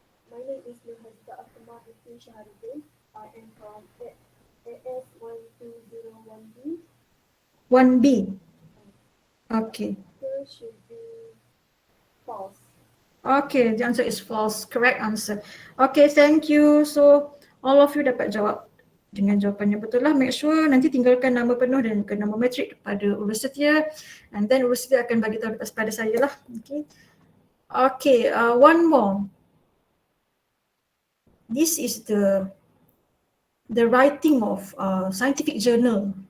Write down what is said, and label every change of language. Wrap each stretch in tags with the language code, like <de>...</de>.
<en>My name is Nurhazda Ahmad Hussein Shaharuddin. I am from AS1201B. 1B. Okay. Answer should be false. Okay, the answer is false. Correct answer. Okay, thank you.</en> <ms>So,</ms> <en>all of you</en> <ms>dapat jawab dengan jawapannya betul lah. Make sure nanti tinggalkan nama penuh dan ke nama matrik kepada urus setia. And then urus setia akan bagi tahu kepada saya lah.</ms> <en>Okay. Okay, one more. This is the writing of scientific journal.</en>